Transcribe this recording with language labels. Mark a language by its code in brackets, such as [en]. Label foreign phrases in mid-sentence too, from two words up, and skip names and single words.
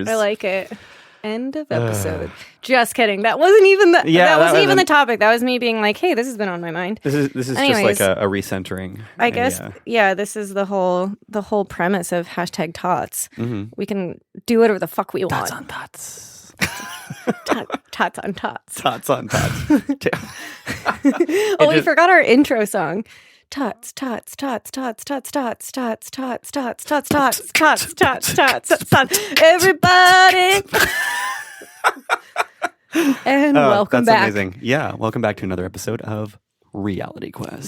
[en] I like it. End of episode. Just kidding. That wasn't even the topic. That was me being like, "Hey, this has been on my mind." This is Anyways, just like a recentering. I guess. Yeah. This is the whole premise of #tots. We can do whatever the fuck we want. Tots on tots. Tots on tots. Tots on tots. We forgot our intro song. Tots, tots, tots, tots, tots, tots, tots, tots, tots, tots, tots, tots, tots, tots, tots, everybody. And welcome back. That's amazing. Yeah, welcome back to another episode of Reality Quest.